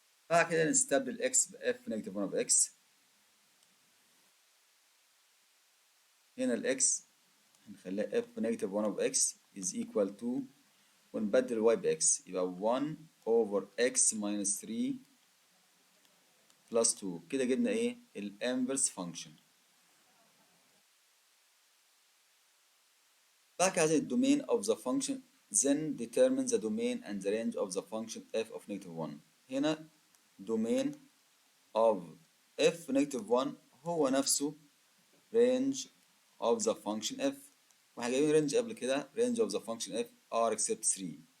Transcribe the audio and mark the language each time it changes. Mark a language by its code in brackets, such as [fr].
[ar] بعد كده نستبدل [en] x ب f negative 1 of x. هنا ال x [ar] هنخليها [en] f negative 1 of x is equal to، [ar] ونبدل [en] y ب x يبقى 1 over x minus 3 plus 2. [ar] كده جبنا ايه؟ ال [en] inverse function. [ar] بعد كده عايزين الدومين [en] of the function then determine the domain and the range of the function f of negative 1. هنا domain of f negative 1 [ar] هو نفسه [en] range of the function f، [ar] واحنا جايبين [en] range [ar] قبل كده [en] range of the function f r except 3.